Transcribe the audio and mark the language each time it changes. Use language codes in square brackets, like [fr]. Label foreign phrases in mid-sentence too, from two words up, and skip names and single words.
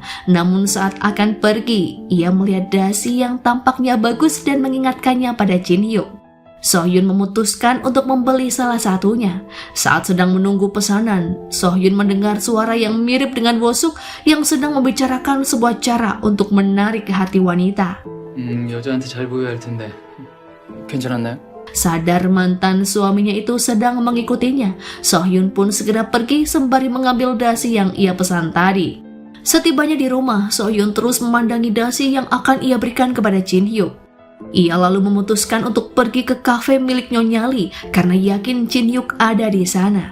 [id] Namun saat akan pergi, ia melihat dasi yang tampaknya bagus dan mengingatkannya pada Jin Hyuk. Sohyun memutuskan untuk membeli salah satunya. Saat sedang menunggu pesanan, Sohyun mendengar suara yang mirip dengan Wosuk yang sedang membicarakan sebuah cara untuk menarik hati wanita. [ko] 여자한테 잘 보여야 할 텐데 괜찮았나요? [id] Sadar mantan suaminya itu sedang mengikutinya, Sohyun pun segera pergi sembari mengambil dasi yang ia pesan tadi. Setibanya di rumah, Sohyun terus memandangi dasi yang akan ia berikan kepada Jin Hyuk. Ia lalu memutuskan untuk pergi ke kafe milik Nyonya Lee karena yakin Jin Hyuk ada di sana.